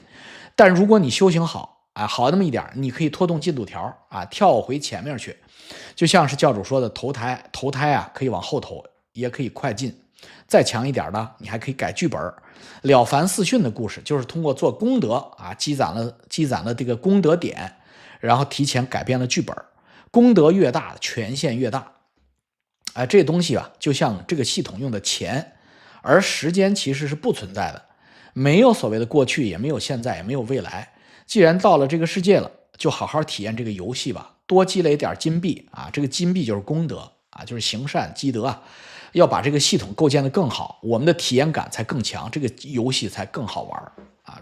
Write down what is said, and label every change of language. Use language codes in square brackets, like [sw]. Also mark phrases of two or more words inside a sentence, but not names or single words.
[zh] 但如果你修行好，好那麼一點，你可以拖動進度條啊，跳回前面去。就像是教主說的投胎啊，可以往後投，也可以快進。再強一點的，你還可以改劇本。了凡四訓的故事就是通過做功德啊，積攢了這個功德點，然後提前改變了劇本。功德越大，權限越大。這東西啊，就像這個系統用的錢，而時間其實是不存在的，沒有所謂的過去，也沒有現在，也沒有未來。既然到了這個世界了，就好好體驗這個遊戲吧，多積累點金幣啊，這個金幣就是功德啊，就是行善積德啊，要把這個系統構建得更好，我們的體驗感才更強，這個遊戲才更好玩啊。